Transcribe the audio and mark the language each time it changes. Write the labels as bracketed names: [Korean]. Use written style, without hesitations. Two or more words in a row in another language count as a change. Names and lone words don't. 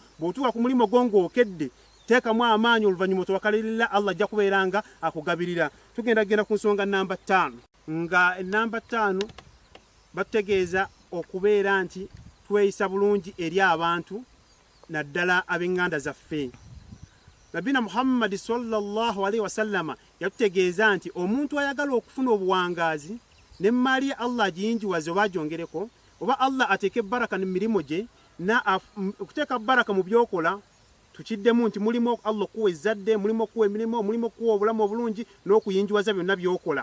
[Ganda] Bw'otuuka ku mulimo gwo ng'okedde teekamu amaanyi oluvannyuma otawakkala lillah Allah ajja kubeeranga akugabirira. Tugenda ku nsonga namba 5 nga namba 5 batutegeeza okubeera nti tweyisa bulungi eri abantu naddala ab'enganda zaffe. Nabina Muhammad [Arabic] صلى الله عليه وسلم [Ganda] yatutegeeza nti omuntu ayagala okufuna obuwangaazi ne mali Allah agiyinjiwaze oba agyongereko oba Allah ateeke baraka mu mirimo gye okuteeka baraka mu byokola tukiddemu nti mulimo Allah okuwa ezzadde, mulimo okuwa emirimu, mulimo okuwa obulamu obulungi n'okuyinjiwaza byonna byokola.